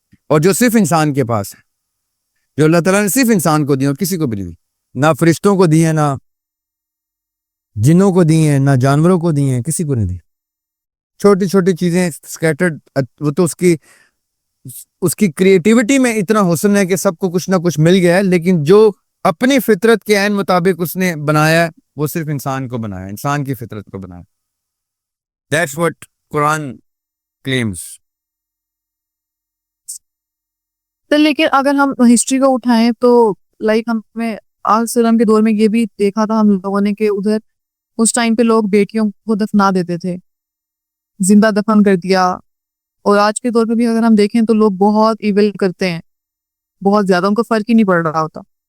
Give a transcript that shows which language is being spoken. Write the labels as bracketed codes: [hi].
[ur] اور جو صرف انسان کے پاس ہے، جو اللہ تعالیٰ نے صرف انسان کو دی اور کسی کو بھی نہیں دی، نہ فرشتوں کو دی ہے، نہ جنوں کو دی ہیں، نہ جانوروں کو دی ہیں، کسی کو نہیں دی. چھوٹی چھوٹی چیزیں اسکیٹرڈ، وہ تو اس کی کریٹیوٹی میں اتنا حسن ہے کہ سب کو کچھ نہ کچھ مل گیا ہے، لیکن جو اپنی فطرت کے عین مطابق اس نے بنایا ہے وہ صرف انسان کو بنایا، انسان کی فطرت کو بنایا. [en] That's what Quran claims. [ur] لیکن اگر ہم ہسٹری کو اٹھائیں تو لائک ہمیں آج کے دور میں یہ بھی دیکھا تھا ہم لوگوں نے کہ ادھر اس ٹائم پہ لوگ بیٹیوں کو دفنا دیتے تھے، زندہ دفن کر دیا. اور آج کے دور پہ بھی اگر ہم دیکھیں تو لوگ بہت ایول کرتے ہیں، بہت زیادہ، ان کو فرق ہی نہیں پڑ رہا ہوتا.